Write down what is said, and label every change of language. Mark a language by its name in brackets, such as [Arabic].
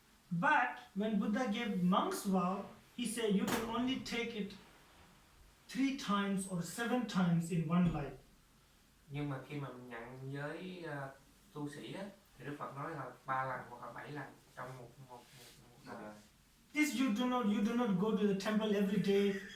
[English] But when Buddha gave monks vow, he said you can only take it 3 times or 7 times in one life. [Vietnamese] Nhưng mà khi mà mình nhận giới tu sĩ á, thì Đức Phật nói là 3 lần hoặc là 7 lần trong một đời. [English] This you do not go to the temple every day.